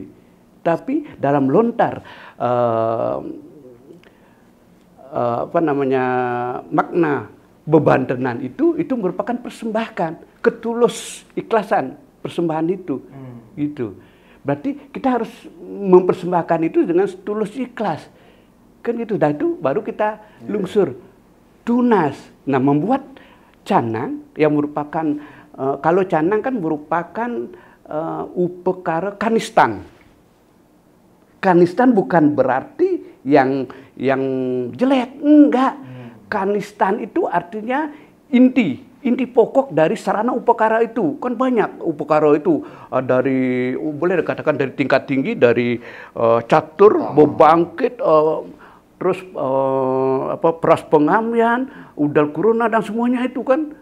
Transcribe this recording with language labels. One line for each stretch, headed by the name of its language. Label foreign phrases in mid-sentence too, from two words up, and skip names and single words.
Indonesian: Tapi dalam lontar apa namanya makna bebantenan itu merupakan persembahan, ketulus ikhlasan persembahan itu. Gitu. Berarti kita harus mempersembahkan itu dengan tulus ikhlas. Kan gitu. Dan itu baru kita lungsur, tunas. Nah, membuat canang yang merupakan kalau canang kan merupakan upakara kanistan. Kanistan bukan berarti yang jelek, enggak. Kanistan itu artinya inti pokok dari sarana upakara itu. Kan banyak upakara itu dari boleh dikatakan dari tingkat tinggi, dari catur, bebangkit, terus peras pengamian, udal kuruna dan semuanya itu kan.